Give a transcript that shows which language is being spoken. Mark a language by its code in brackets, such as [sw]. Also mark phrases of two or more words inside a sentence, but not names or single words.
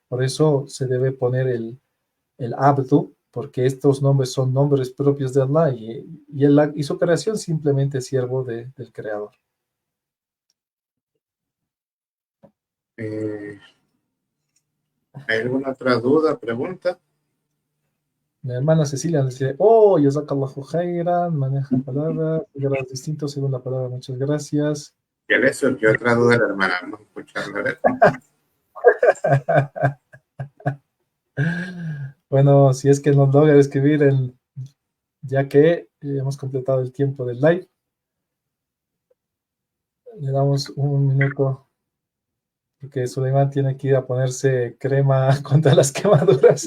[es] Por eso se debe poner el Abdu, porque estos nombres son nombres propios de Allah y su creación simplemente es siervo del Creador. eh, ¿Hay alguna otra duda, pregunta? Mi hermana Cecilia nos dice, [ar] oh, جزاك الله خيرا, [es] maneja palabras, grados distintos según la palabra, muchas gracias. ¿Qué le surgió otra duda a la hermana? Vamos a escucharla. A ver. Bueno, si es que nos logra escribir, ya que hemos completado el tiempo del live, le damos un minuto, porque Suleiman tiene que ir a ponerse crema contra las quemaduras.